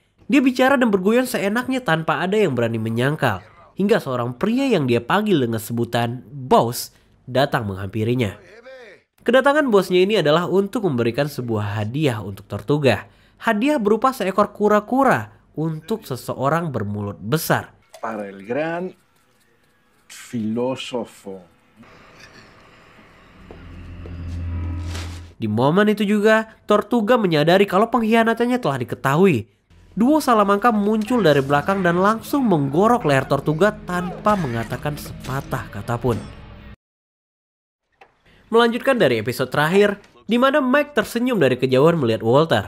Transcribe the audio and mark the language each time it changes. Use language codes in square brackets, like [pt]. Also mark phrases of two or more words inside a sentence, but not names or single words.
[id] Dia bicara dan bergoyang seenaknya tanpa ada yang berani menyangkal. Hingga seorang pria yang dia panggil dengan sebutan Boss datang menghampirinya. Kedatangan bosnya ini adalah untuk memberikan sebuah hadiah untuk Tortuga. Hadiah berupa seekor kura-kura untuk seseorang bermulut besar. [es] Para el gran filósofo. [id] Di momen itu juga, Tortuga menyadari kalau pengkhianatannya telah diketahui. Duo Salamanca muncul dari belakang dan langsung menggorok leher Tortuga tanpa mengatakan sepatah kata pun. Melanjutkan dari episode terakhir, di mana Mike tersenyum dari kejauhan melihat Walter.